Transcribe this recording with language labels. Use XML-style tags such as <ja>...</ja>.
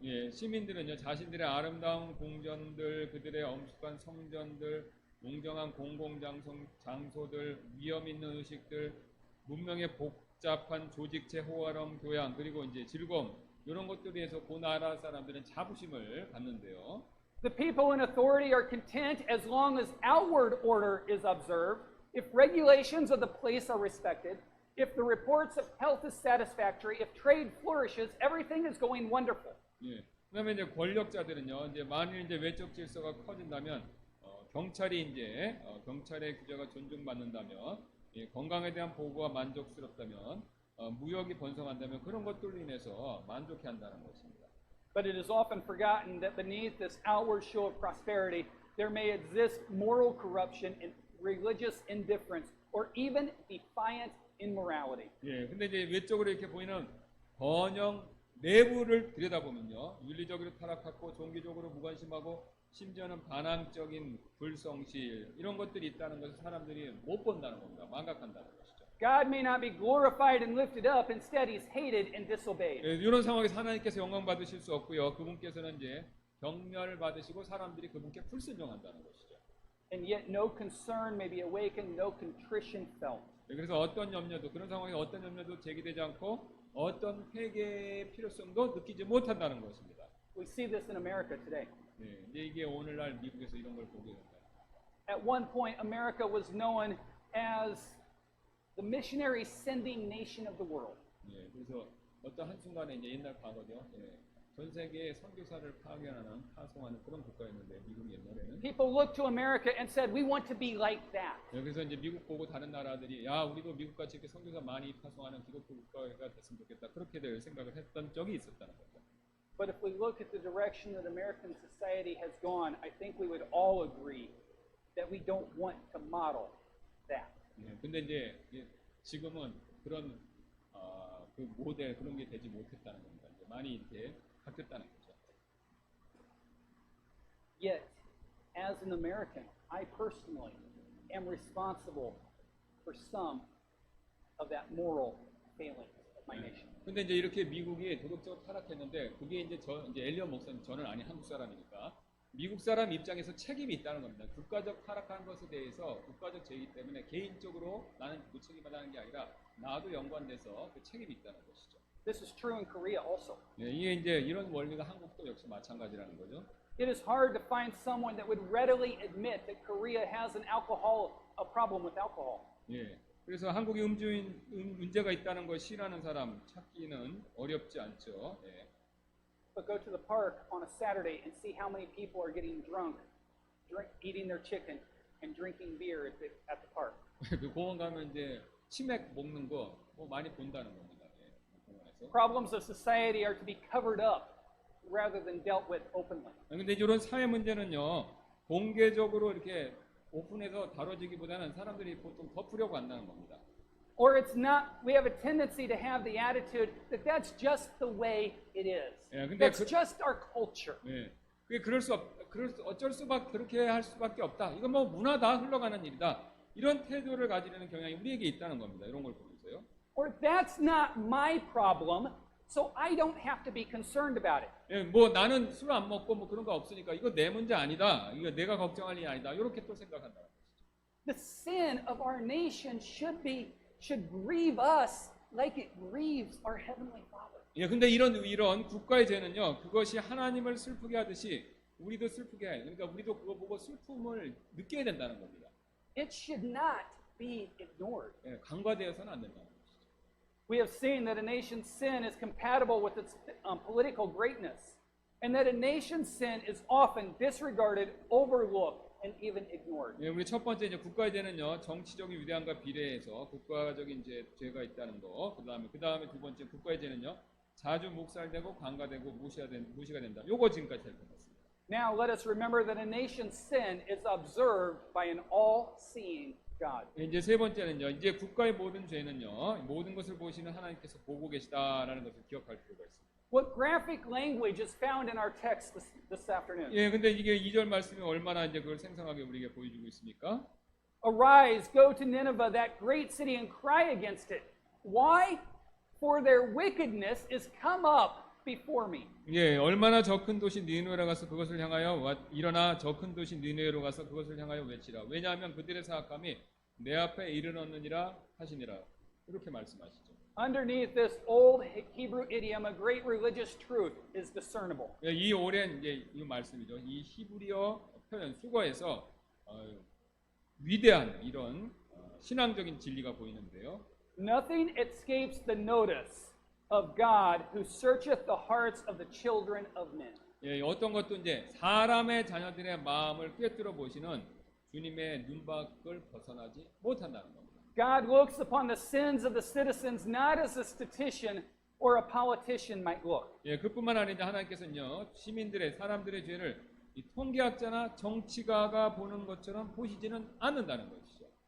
<ko>예, 시민들은요 자신들의 아름다운 궁전들, 그들의 엄숙한 성전들, 웅장한 공공장소들, 위험 있는 의식들, 문명의 복잡한 조직체, 호화로움, 교양, 그리고 이제 즐거움 이런 것들에 의해서 그 나라 사람들은 자부심을 갖는데요.</ko> <en>The people in authority are content as long as outward order is observed, if regulations of the place are respected, if the reports of health is satisfactory, if trade flourishes, everything is going wonderful.</en> <ko>예. 그다음에 이제 권력자들은요, 이제 만일 이제 외적 질서가 커진다면 경찰의 규제가 존중받는다면, 예, 건강에 대한 보호가 만족스럽다면, 무역이 번성한다면 그런 것들로 인해서 만족해한다는 것입니다.</ko> <en>But it is often forgotten that beneath this outward show of prosperity, there may exist moral corruption and religious indifference, or even defiant immorality.</en> <ko>예, 근데 이제 외적으로 이렇게 보이는 번영 내부를 들여다보면요, 윤리적으로 타락하고 종교적으로 무관심하고 심지어는 반항적인 불성실 이런 것들이 있다는 것을 사람들이 못 본다는 겁니다. 망각한다는 것이죠.</ko> <en>God may not be glorified and lifted up, instead he's hated and disobeyed.</en> <ko>예, 이런 상황에서 하나님께서 영광 받으실 수 없고요. 그분께서는 이제 경멸 받으시고 사람들이 그분께 불순종한다는 것이죠.</ko> <en>And yet no concern may be awakened, no contrition felt.</en> <ko>예, 그래서 그런 상황에 어떤 염려도 제기되지 않고 어떤 회개의 필요성도 느끼지 못한다는 것입니다.</ko> <en>We see this in America today.</en> <ko>예, 이제 이게 오늘날 미국에서 이런 걸 보게 된다.</ko> <en>At one point, America was known as the missionary sending nation of the world.</en> <ko>예, 그래서 어떤 한순간에 이제 옛날 과거죠. 예, 전 세계에 선교사를 파송하는 그런 국가였는데 미국 옛날에는.</ko> <en>People looked to America and said, "We want to be like that."</en> <ko>예, 그래서 이제 미국 보고 다른 나라들이 야 우리도 미국같이 이렇게 선교사 많이 파송하는 기독교 국가가 됐으면 좋겠다 그렇게들 생각을 했던 적이 있었다는 거죠.</ko> <en>But if we look at the direction that American society has gone, I think we would all agree that we don't want to model that.</en> <ko>예, 근데 이제 지금은 그런 그 모델 그런 게 되지 못했다는 겁니다. 이제 많이 이렇게 바뀌었다는 거죠.</ko> <en>Yet, as an American, I personally am responsible for some of that moral failing of my nation.</en> <ko>근데 이제 이렇게 미국이 도덕적으로 타락했는데 그게 이제 엘리엇 목사님 저는 아니 한국 사람이니까 미국 사람 입장에서 책임이 있다는 겁니다. 국가적 타락한 것에 대해서 국가적 죄이기 때문에 개인적으로 나는 그 책임을 하는 게 아니라 나도 연관돼서 그 책임이 있다는 것이죠.</ko> <en>This is true in Korea also.</en> <ko>예, 이게 이제 이런 원리가 한국도 역시 마찬가지라는 거죠.</ko> <en>It is hard to find someone that would readily admit that Korea has a problem with alcohol.</en> <ko>예, 그래서 한국에 문제가 있다는 걸 싫어하는 사람 찾기는 어렵지 않죠. 예.</ko> <en>But go to the park on a Saturday and see how many people are getting drunk, eating their chicken and drinking beer at the park.</en> <ko>그 공원 가면 이제 치맥 먹는 거 뭐 많이 본다는 겁니다. 예, 공원에서.</ko> <en>Problems of society are to be covered up rather than dealt with openly.</en> <ko>근데 이런 사회 문제는요 공개적으로 이렇게 오픈해서 다뤄지기보다는 사람들이 보통 덮으려고 한다는 겁니다.</ko> <en>Or it's not, we have a tendency to have the attitude that that's just the way it is.</en> <ko>예, 근데</ko> <en>That's just our culture.</en> <ko>예, 그게 어쩔 수밖에 그렇게 할 수밖에 없다. 이건 뭐 문화다 흘러가는 일이다. 이런 태도를 가지려는 경향이 우리에게 있다는 겁니다. 이런 걸 보면서요.</ko> <en>Or that's not my problem, so I don't have to be concerned about it.</en> <ko>예, 뭐 나는 술 안 먹고 뭐 그런 거 없으니까 이거 내 문제 아니다. 이거 내가 걱정할 일이 아니다. 이렇게 또 생각한다.</ko> <en>The sin of our nation should grieve us like it grieves our heavenly Father.</en> <ko>예, 근데 이런 국가의 죄는요, 그것이 하나님을 슬프게 하듯이 우리도 슬프게 해요. 그러니까 우리도 그거 보고 슬픔을 느껴야 된다는 겁니다.</ko> <en>It should not be ignored.</en> <ko>예, 간과되어서는 안 된다는 것이죠.</ko> <en>We have seen that a nation's sin is compatible with its political greatness, and that a nation's sin is often disregarded, overlooked, and even ignored.</en> <ko>예, 우리 첫 번째 이제 국가의 죄는요, 정치적인 위대함과 비례해서 국가적인 죄가 있다는 거. 그다음에 두 번째 국가의 죄는요, 자주 묵살되고 간과되고 무시가 된다. 요거 지금까지 살펴봤습니다.</ko> <en>Now let us remember that a nation's sin is observed by an all-seeing God.</en> <ko>이제 세 번째는요, 이제 국가의 모든 죄는요, 모든 것을 보시는 하나님께서 보고 계시다라는 것을 기억할 필요가 있습니다.</ko> <en>What graphic language is found in our text this afternoon?</en> <ko>예, 근데 이게 2절 말씀이 얼마나 이제 그걸 생생하게 우리에게 보여주고 있습니까?</ko> <en>Arise, go to Nineveh, that great city, and cry against it. Why? For their wickedness is come up before me.</en> <ko>예, 얼마나 저 큰 도시 니느웨로 가서 그것을 향하여 일어나 저 큰 도시 니느웨로 가서 그것을 향하여 외치라. 왜냐하면 그들의 사악함이 내 앞에 이르렀느니라 하시니라. 이렇게 말씀하시죠.</ko> <en>Underneath this old Hebrew idiom, a great religious truth is discernible.</en> <ko>예, 이 오랜 이제 이 말씀이죠. 이 히브리어 표현 수거에서 위대한 이런 신앙적인 진리가 보이는데요.</ko> <en>Nothing escapes the notice of God who searcheth the hearts of the children of men.</en> <ko>예, 어떤 것도 이제 사람의 자녀들의 마음을 꿰뚫어 보시는 주님의 눈밖을 벗어나지 못한다는 겁니다.</ko> <en>God looks upon the sins of the citizens not as a statistician or a politician might look.</en> <ko>예, 그뿐만 아니라 하나님께서는요, 사람들의 죄를 이 통계학자나 정치가가 보는 것처럼 보시지는 않는다는 것이죠.</ko>